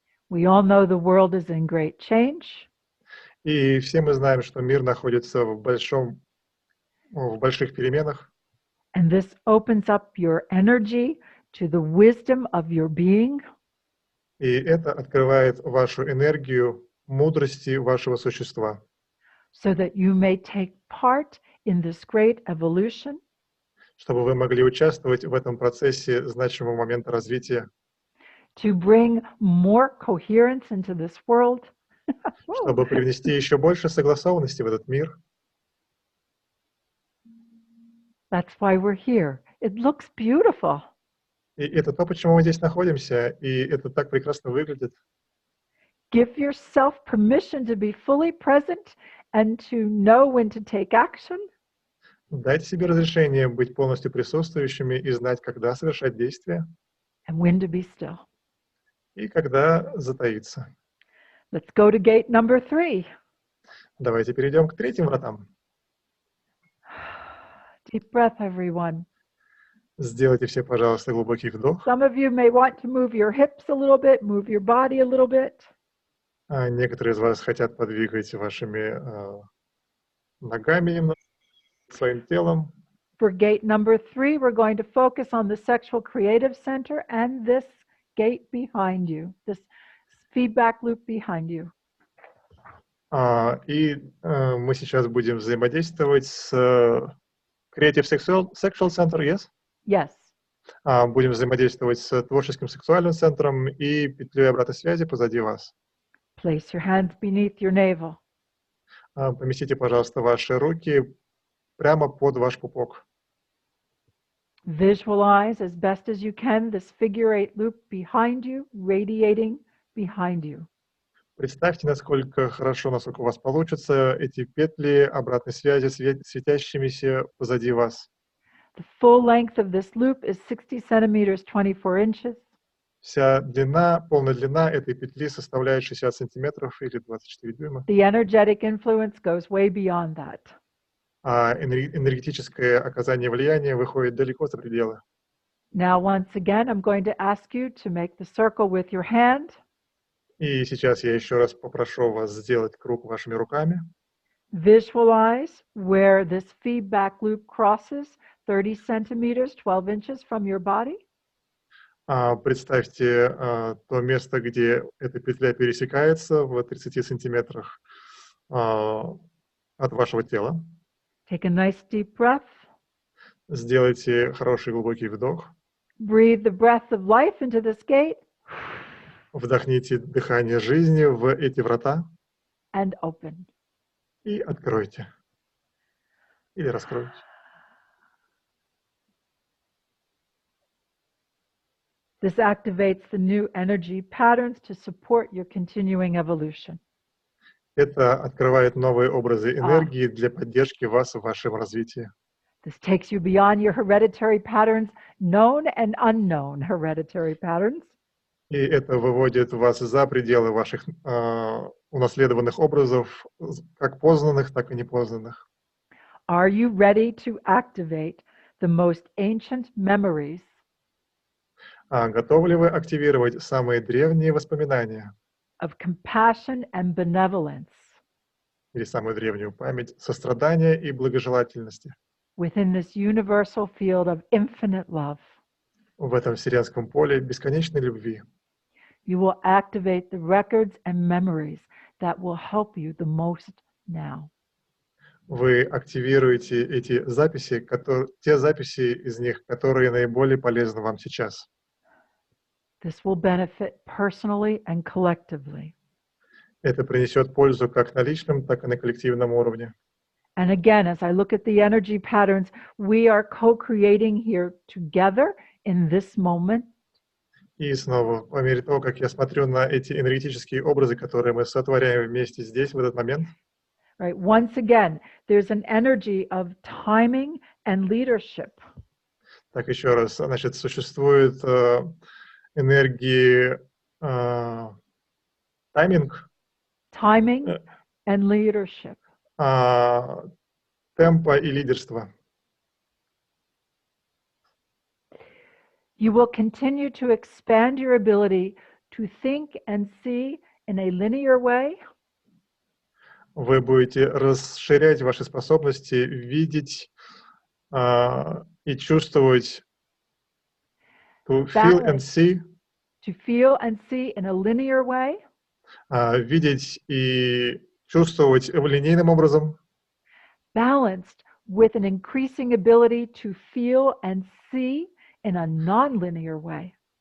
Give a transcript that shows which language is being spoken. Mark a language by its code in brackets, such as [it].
[en] We all know the world is in great change. [ru] И все мы знаем, что мир находится в больших переменах. [en] And this opens up your energy to the wisdom of your being. [ru] И это открывает вашу энергию мудрости вашего существа. [en] So that you may take part in this great evolution. [ru] Чтобы вы могли участвовать в этом процессе значимого момента развития. [en] To bring more coherence into this world. [ru] Чтобы привнести еще больше согласованности в этот мир. [en] That's why we're here. It looks beautiful. [ru] И это то, почему мы здесь находимся, и это так прекрасно выглядит. [en] Give yourself permission to be fully present and to know when to take action. [ru] Дайте себе разрешение быть полностью присутствующими и знать, когда совершать действия. [en] And when to be still. [ru] И когда затаиться. [en] Let's go to gate number 3. [ru] Давайте перейдем к третьим вратам. [en] Deep breath, everyone. [ru] Сделайте все, пожалуйста, глубокий вдох. [en] Some of you may want to move your hips a little bit, move your body a little bit. [ru] Некоторые из вас хотят подвигать вашими ногами немного, своим телом. [en] For gate number 3, we're going to focus on the sexual creative center and this gate behind you, this feedback loop behind you. [ru] И мы сейчас будем взаимодействовать с [en] Creative Sexual Center, yes? Yes. [ru] Будем взаимодействовать с творческим сексуальным центром и петлей обратной связи позади вас. [en] Place your hands beneath your navel. [ru] Поместите, пожалуйста, ваши руки прямо под ваш пупок. [en] Visualize as best as you can this figure 8 loop behind you, radiating behind you. [ru] Представьте, насколько у вас получится эти петли обратной связи светящимися позади вас. [en] The full length of this loop is 60 centimeters, 24 inches. [ru] Вся длина, полная длина этой петли составляет 60 сантиметров или 24 дюйма. [en] The energetic influence goes way beyond that. [ru] А энергетическое оказание влияния выходит далеко за пределы. [en] Now, once again, I'm going to ask you to make the circle with your hand. [ru] И сейчас я еще раз попрошу вас сделать круг вашими руками. [en] Visualize where this feedback loop crosses 30 centimeters, 12 inches from your body. [ru] Представьте то место, где эта петля пересекается в 30 сантиметрах от вашего тела. [en] Take a nice deep breath. [ru] Сделайте хороший глубокий вдох. [en] Breathe the breath of life into this gate. [ru] Вдохните дыхание жизни в эти врата. [en] And open. [ru] И откройте. Или раскройте. [en] This activates the new energy patterns to support your continuing evolution. [ru] Это открывает новые образы энергии для поддержки вас в вашем развитии. [en] This takes you beyond your hereditary patterns, known and unknown hereditary patterns. [ru] И это выводит вас за пределы ваших унаследованных образов, как познанных, так и непознанных. [en] Are you ready to activate the most ancient memories? [ru] Готовы ли вы активировать самые древние воспоминания [en] Of compassion and benevolence [ru] или самую древнюю память сострадания и благожелательности [en] within this universal field of infinite love? [ru] в этом вселенском поле бесконечной любви? [en] You will activate the records and memories that will help you the most now. [ru] Вы активируете эти записи, те записи из них, которые наиболее полезны вам сейчас. [en] This will benefit personally and collectively. [ru] Это принесет пользу как на личном, так и на коллективном уровне. [en] And again, as I look at the energy patterns, we are co-creating here together in this moment. [ru] И снова, по мере того, как я смотрю на эти энергетические образы, которые мы сотворяем вместе здесь, в этот момент, [en] Right. Once again, there's an energy of timing and leadership. [ru] так еще раз, значит, существует энергии тайминг, [en] Timing and leadership. [ru] темпа и лидерства. [en] You will continue to expand your ability to think and see in a linear way. [ru] Вы будете расширять ваши способности видеть и чувствовать, [en] to feel and see, To feel and see in a linear way. [ru] Видеть и чувствовать линейным образом. [en] Balanced with an increasing ability to feel and see in a non-linear way.